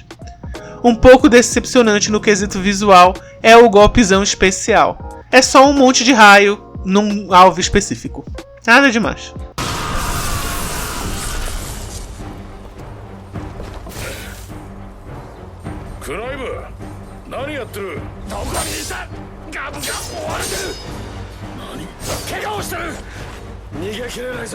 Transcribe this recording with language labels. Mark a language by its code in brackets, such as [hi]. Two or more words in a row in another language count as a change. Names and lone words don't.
[pt] Um pouco decepcionante no quesito visual é o golpezão especial. É só um monte de raio num alvo específico. Nada demais. Clive, [ja] 何やってる？どこにいた？ガブが追われてる。何？怪我をしてる。逃げ切れないぞ。